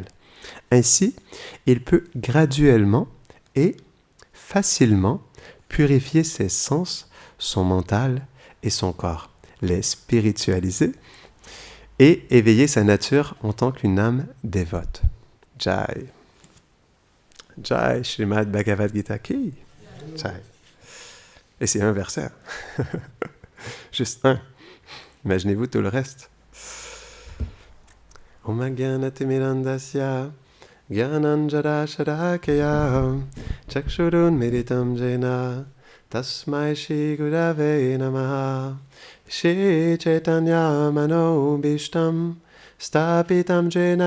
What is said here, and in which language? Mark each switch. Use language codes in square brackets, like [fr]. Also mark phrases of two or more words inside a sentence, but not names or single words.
[fr] Ainsi, il peut graduellement et facilement purifier ses sens, son mental et son corps, les spiritualiser et éveiller sa nature en tant qu'une âme dévote. [sa] Jai. Jai Srimad Bhagavad Gita Ki. Jai. [fr] Et c'est un verset. Juste un. Imaginez-vous tout le reste. [sa] Om Agyanatimirandasya Gyananjara Sharakaya Chakshurun Meditam Jena Tasmai Shri Gurave Namaha Shri Chaitanya Mano Bhishtam Stapitam Jena